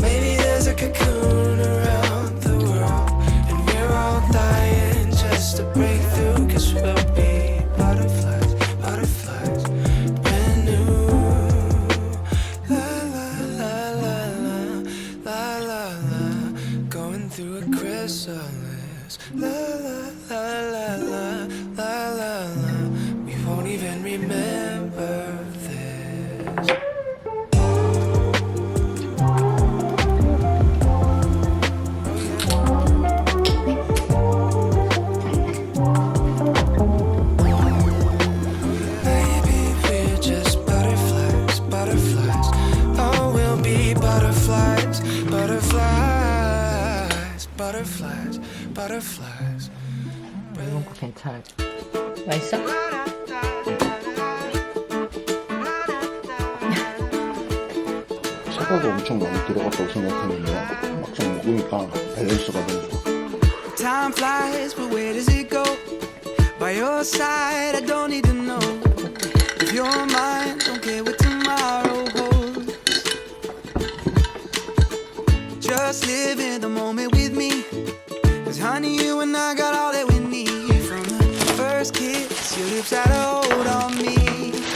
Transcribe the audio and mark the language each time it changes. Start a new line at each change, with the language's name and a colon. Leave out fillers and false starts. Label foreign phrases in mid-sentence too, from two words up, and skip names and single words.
English: Maybe there's a cocoon around the world, and we're all dying just to break through. 'Cause we'll be butterflies, butterflies, brand new. La la la la la, la la la, going through a chrysalis. La la la la la, la la la, we won't even remember this. Baby, we're just butterflies, butterflies. Oh, we'll be butterflies, butterflies, butterflies, butterflies.
Korean: 이런 거 괜찮아. 맛있어? 사과가 엄청 많이 들어갔다고 생각했는데 막상 먹으니까 밸런스가 너무 좋아.
English: Time flies, but where does it go? By your side, I don't need to know. If you're mine, don't care what tomorrow holds. Just live in the moment with me. 'Cause honey, you and I got all that we need. From the first kiss, your lips had a hold on me.